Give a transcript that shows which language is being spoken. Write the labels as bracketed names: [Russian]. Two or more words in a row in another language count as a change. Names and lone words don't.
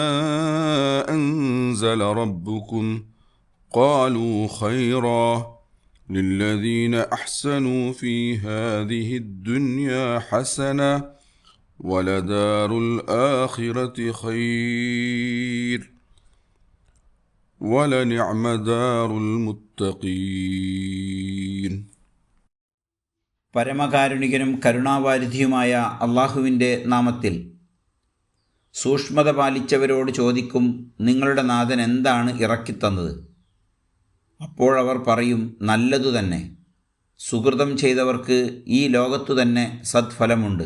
[Arabic] أنزل ربكم قالوا خيرا للذين أحسنوا في هذه الدنيا حسنة ولدار الآخرة خير ولنعم دار المتقين. [Malayalam] പരമകാരുണികനും കരുണാവാരിധിയുമായ അള്ളാഹുവിൻ്റെ നാമത്തിൽ. സൂക്ഷ്മത പാലിച്ചവരോട് ചോദിക്കും, നിങ്ങളുടെ നാഥൻ എന്താണ് ഇറക്കിത്തന്നത്? അപ്പോഴവർ പറയും, നല്ലതു തന്നെ. സുകൃതം ചെയ്തവർക്ക് ഈ ലോകത്തു തന്നെ സദ്ഫലമുണ്ട്.